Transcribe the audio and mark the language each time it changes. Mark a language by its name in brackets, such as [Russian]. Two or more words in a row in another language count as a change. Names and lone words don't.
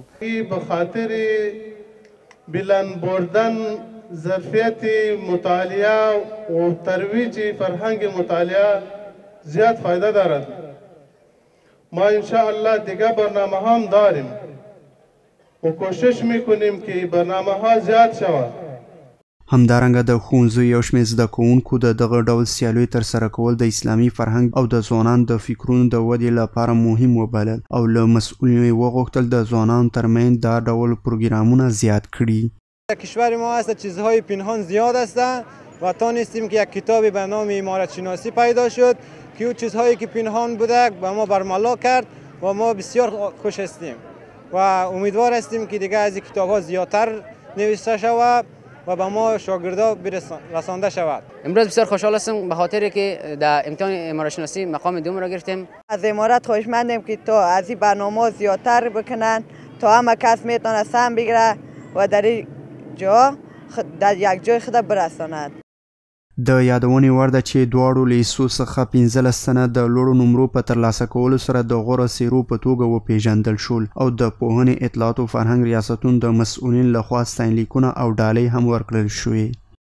[Persian] به خاطر بلند بردن ظرفیت مطالعه و ترویج فرهنگ مطالعه زیاد فایده دارد. ما انشاءالله دیگه برنامه هم داریم و کوشش میکنیم که برنامه ها زیاد شود. [Pashto] همدارنګه د ښوونځیو یو شمېر زده کوونکو د دغه ډول سیالیو ترسره کول د اسلامي فرهنګ او د ځوانانو د فکرونو د ودې لپاره مهم وبلل او له مسؤلینو یې وغوښتل د ځوانانو ترمنځ دا ډول پروګرامونه زیات کړي. [Persian] کشور ما هست چیزهای پنهان زیاد هستند و تانستیم که یک کتابی به نام امارت شناسی پیدا شد که اون چیزهایی که پنهان بوده به ما برملا کرد و ما بسیار خوش هستیم و امیدوار هستیم که دیگه از این کتاب ها زیادتر نوشته شود و به ما شاگردا رسانده شود. امروز بسیار خوشحال هستم به خاطر که در امتحان امارت شناسی مقام دوم را گرفتیم. از امارت خواهشمندیم که تا از این برنامه زیادتر بکنن تا همه کس میتونه سهم بگیره و در یک جای خود برساند. [Pashto] د یادونې وړ ده چې دواړو لیسو څخه 15 تنه د لوړو نمرو په ترلاسه کولو سره د غوره څیرو په توګه وپېژندل شول او د پوهنې، اطلاعات او فرهنګ ریاستونو د مسؤلین لخوا ستاینلیکونه او ډالۍ هم ورکړل شوې.